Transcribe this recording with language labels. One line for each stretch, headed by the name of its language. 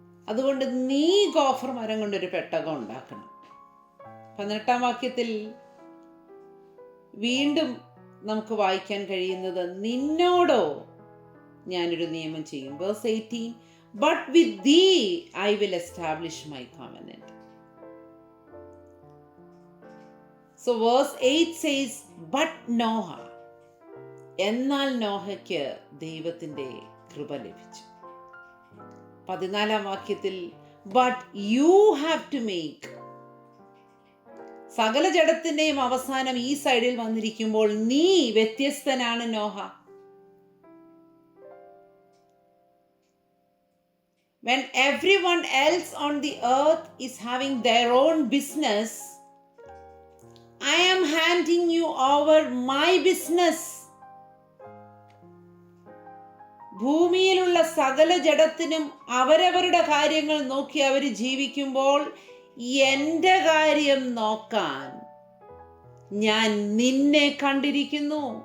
Malayalam: അതുകൊണ്ട് നീ ഗോഫർ മരം കൊണ്ടൊരു പെട്ടകം ഉണ്ടാക്കണം. 18ാം വാക്യത്തിൽ വീണ്ടും നമുക്ക് വായിക്കാൻ കഴിയുന്നത്, നിന്നോടോ ഞാനൊരു നിയമം ചെയ്യും.
English: Verse 18, but with thee I will establish my covenant. So verse 8 says, but Noah,
Malayalam: എന്നാൽ നോഹയ്ക്ക് ദൈവത്തിൻ്റെ കൃപ ലഭിച്ചു. 14ാം വാക്യത്തിൽ
English: but you have to make,
Malayalam: സകല ജഡത്തിന്റെയും അവസാനം ഈ സൈഡിൽ വന്നിരിക്കുമ്പോൾ നീ വ്യത്യസ്തനാണ് Noah.
English: When everyone else on the earth is having their own business, I am handing you over my business.
Malayalam: ഭൂമിയിലുള്ള സകല ജഡത്തിനും അവരവരുടെ കാര്യങ്ങൾ നോക്കി അവർ ജീവിക്കുമ്പോൾ എൻ്റെ കാര്യം നോക്കാൻ ഞാൻ നിന്നെ കണ്ടിരിക്കുന്നു.